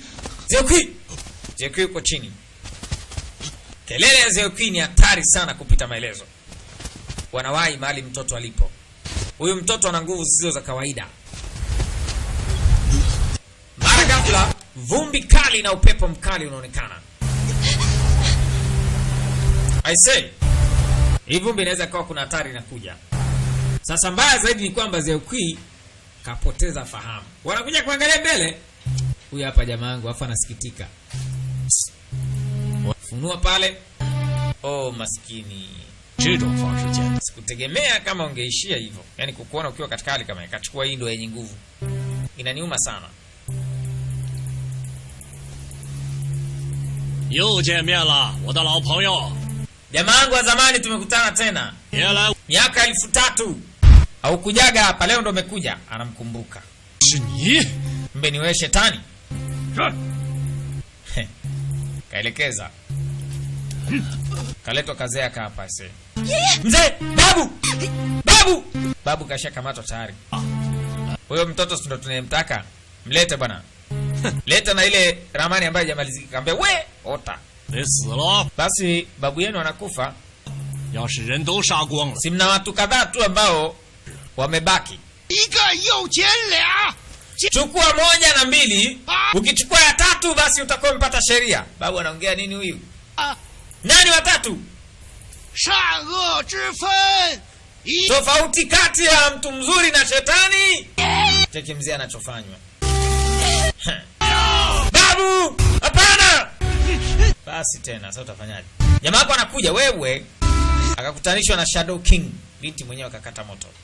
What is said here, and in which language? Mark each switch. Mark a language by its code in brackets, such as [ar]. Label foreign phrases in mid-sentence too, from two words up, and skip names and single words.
[sw] Xiao Qi yuko chini. Kelele ya Xiao Qi ni hatari sana kupita maelezo. Wanawahi mahali mtoto alipo. Huyu mtoto ana nguvu zisizo za kawaida. Mara ghafla vumbi kali na upepo mkali unaonekana. [en] I say, [sw] hii vumbi inaweza kuwa kuna hatari inakuja. Sasa mbaya zaidi ni kwamba Zeukui kapoteza fahamu. Wanakuja kuangalia mbele. Huyu hapa jamaa wangu afa anasikitika. Funua pale. Oh maskini. Sikutegemea kama ungeishia hivyo. Yaani kukuona ukiwa katika hali kama ikachukua hii ndio yenye nguvu. Inaniuma sana. [zh] 又见面了，我的老朋友。 [sw] Jamaa wangu wa zamani tumekutana tena. [zh] 别来， [sw] Miaka 3000. Au kujaga hapa leo ndo umekuja. Anamkumbuka. [zh] 是你。 [sw] Mbe ni wewe shetani. Kaelekeza. Kaletwa kazee aka hapa sasa. Mzee, babu! Babu! Babu kasha kamatwa tayari. Huyo mtoto ndo tunayemtaka. Mlete bwana. Leta na ile ramani ambayo haijamalizika. Kaambia we, ota. [zh] 得死了。 [sw] Basi babu yenu anakufa. [zh] 要是人都杀光了， [sw] Si mna watu kadhaa tu ambao wamebaki. [zh] 一个又捡俩， [sw] Chukua moja na mbili. Ukichukua ya tatu basi utakuwa umepata sheria. Babu anaongea nini huyu? Nani watatu? [zh] 善恶之分。 [sw] Tofauti kati ya mtu mzuri na shetani. Cheki mzee anachofanywa. Babu! Hapana! Basi tena sasa utafanyaje? Jamaa wako anakuja wewe akakutanishwa na Shadow King, binti mwenyewe akakata moto.